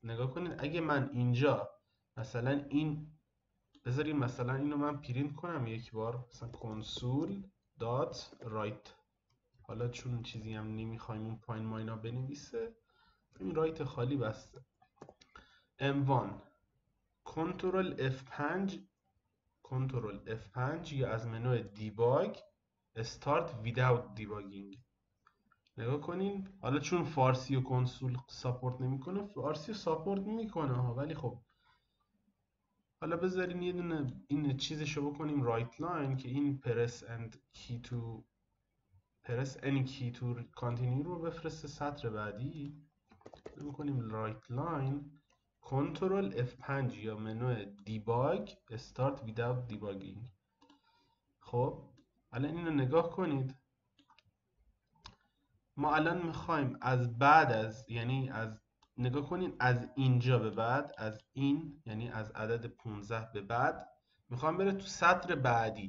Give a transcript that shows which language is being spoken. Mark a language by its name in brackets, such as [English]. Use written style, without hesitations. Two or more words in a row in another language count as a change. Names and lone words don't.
[Persian] نگاه کنین اگه من اینجا مثلا این بذاریم، مثلا اینو من پرینت کنم یک بار، مثلا [English] console dot write, [Persian] حالا چون چیزی هم نمیخوایم اون پایین ما اینا بنویسه، این رایت خالی بسته. M1 کنترل F5، کنترل F5 یا از منو دیباگ [English] Start without debugging. [Persian] نگاه کنین، حالا چون فارسی و کنسول ساپورت نمیکنه، فارسی ساپورت میکنه ها، ولی خب حالا بذارین یه دونه این چیزشو بکنیم [English] write line [Persian] که این پرس [English] any key to continue [Persian] رو بفرسته سطر بعدی. میکنیم [English] write line [Persian] کنترل F5 یا منو دیباگ [English] start without debugging. [Persian] خب الان اینو نگاه کنید، ما الان میخوایم از بعد از یعنی از نگاه کنید از اینجا به بعد، از این یعنی از عدد 15 به بعد میخوام بره تو سطر بعدی.